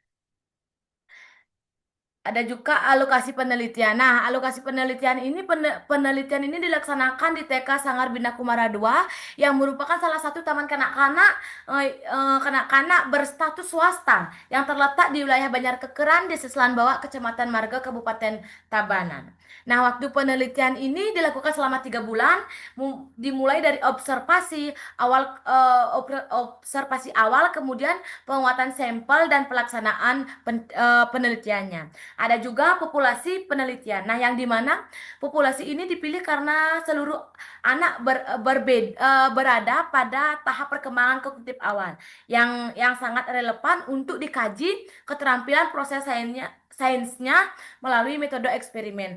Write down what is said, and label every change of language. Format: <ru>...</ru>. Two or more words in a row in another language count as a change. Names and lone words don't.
<id>Ada juga alokasi penelitian. Nah, alokasi penelitian ini dilaksanakan di TK Sanggar Bina Kumara II yang merupakan salah satu taman kanak-kanak berstatus swasta yang terletak di wilayah Banjar Kekeran di Seselan Bawah, Kecamatan Marga, Kabupaten Tabanan. Nah, waktu penelitian ini dilakukan selama 3 bulan, dimulai dari observasi awal, kemudian penguatan sampel dan pelaksanaan penelitiannya. Ada juga populasi penelitian. Nah, yang dimana populasi ini dipilih karena seluruh anak berada pada tahap perkembangan kognitif awal yang sangat relevan untuk dikaji keterampilan proses sainsnya melalui metode eksperimen.</id>